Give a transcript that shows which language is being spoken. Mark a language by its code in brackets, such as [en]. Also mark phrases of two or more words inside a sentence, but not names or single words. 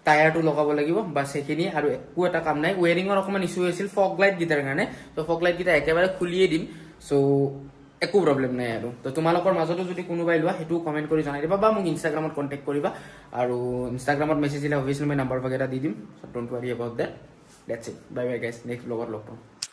[as] টায়াৰটো লগাব লাগিব বাস সেইখিনি আৰু একো এটা কাম নাই ওয়াৰিঙৰ অকমান ইস্যু হৈছিল [en] fog light [as] গিটাৰ কাৰণে তো [en] fog light [as] গিটা একেবাৰে খুলিয়ে দিম সো একো প্ৰবলেম নাই আৰু তো তোমালোকৰ মাজতো যদি কোনোবাই লোৱা হেতু কমেন্ট কৰি জনাই দিবা বা মোক ইনষ্টাগ্ৰামত কন্টাক্ট কৰিবা আৰু ইনষ্টাগ্ৰামত মেছেজ দিলে অবভিয়াছলি মই নাম্বাৰ वगैरह দি দিম [en] so don't worry about that that's it bye bye guys next vlogger [as] লগ পাম